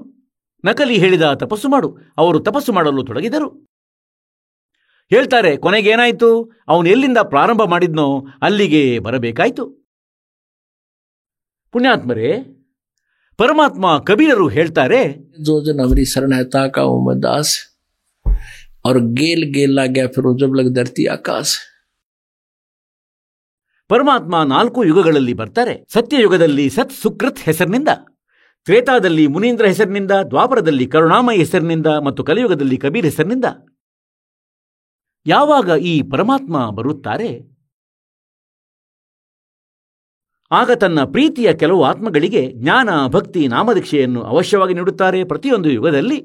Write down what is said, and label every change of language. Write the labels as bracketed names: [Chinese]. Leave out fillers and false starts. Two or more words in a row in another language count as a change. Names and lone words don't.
[Kannada] ನಕಲಿ ಹೇಳಿದ ತಪಸ್ಸು ಮಾಡು, ಅವರು ತಪಸ್ಸು ಮಾಡಲು ತೊಡಗಿದರು. ಹೇಳ್ತಾರೆ, ಕೊನೆಗೇನಾಯಿತು, ಅವನು ಎಲ್ಲಿಂದ ಪ್ರಾರಂಭ ಮಾಡಿದ್ನೋ ಅಲ್ಲಿಗೆ ಬರಬೇಕಾಯಿತು. ಪುಣ್ಯಾತ್ಮರೇ, ಪರಮಾತ್ಮ ಕಬೀರರು ಹೇಳ್ತಾರೆ, [Hindi] जो जन हमारी शरण है ताका उमर दास और गेल गेल ला गया फिर जब लग धरती आकाश. [Kannada] ಪರಮಾತ್ಮ 4 ಯುಗಗಳಲ್ಲಿ ಬರ್ತಾರೆ. ಸತ್ಯಯುಗದಲ್ಲಿ ಸತ್ ಸುಕೃತ್ ಹೆಸರಿನಿಂದ, ತ್ರೇತಾದಲ್ಲಿ ಮುನೀಂದ್ರ ಹೆಸರಿನಿಂದ, ದ್ವಾಪರದಲ್ಲಿ ಕರುಣಾಮಯಿ ಹೆಸರಿನಿಂದ ಮತ್ತು ಕಲಿಯುಗದಲ್ಲಿ ಕಬೀರ್ ಹೆಸರಿನಿಂದ. ಯಾವಾಗ ಈ ಪರಮಾತ್ಮ ಬರುತ್ತಾರೆ, ಆಗ ತನ್ನ ಪ್ರೀತಿಯ ಕೆಲವು ಆತ್ಮಗಳಿಗೆ ಜ್ಞಾನ, ಭಕ್ತಿ, ನಾಮದೀಕ್ಷೆಯನ್ನು ಅವಶ್ಯವಾಗಿ ನೀಡುತ್ತಾರೆ ಪ್ರತಿಯೊಂದು ಯುಗದಲ್ಲಿ.